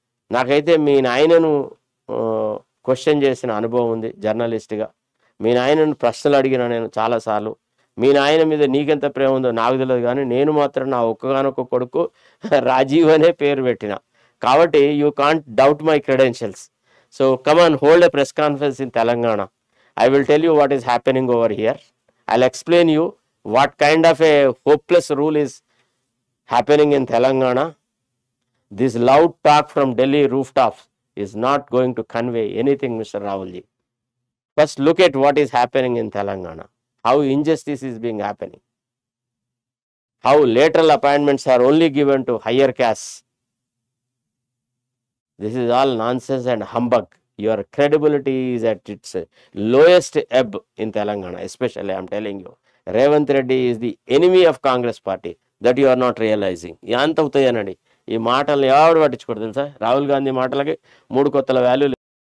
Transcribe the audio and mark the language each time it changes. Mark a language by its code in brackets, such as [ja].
[te] నాకైతే మీ నాయనను క్వశ్చన్ చేసిన అనుభవం ఉంది జర్నలిస్ట్గా. మీ నాయనను ప్రశ్నలు అడిగిన నేను చాలాసార్లు. మీ నాయన మీద నీకెంత ప్రేమ ఉందో నాకు తెలియదు, కానీ నేను మాత్రం నా ఒక్కగానొక్క కొడుకు రాజీవ్ అనే పేరు పెట్టిన. [en] కాబట్టి you can't doubt my credentials. So come on, hold a press conference in Telangana. I will tell you what is happening over here. I'll explain you what kind of a hopeless rule is happening in Telangana. This loud talk from Delhi rooftops is not going to convey anything, Mr. Rahulji. First look at what is happening in Telangana. How injustice is being happening. How lateral appointments are only given to higher castes. This is all nonsense and humbug. Your credibility is at its lowest ebb in Telangana, especially I am telling you. Revanth Reddy is the enemy of Congress party that you are not realizing. [te] యాంత అవుతాయనండి ఈ మాటలు ఎవరు పట్టించుకోరు తెలుసా. రాహుల్ గాంధీ మాటలకి 3 కొత్తల వాల్యూలు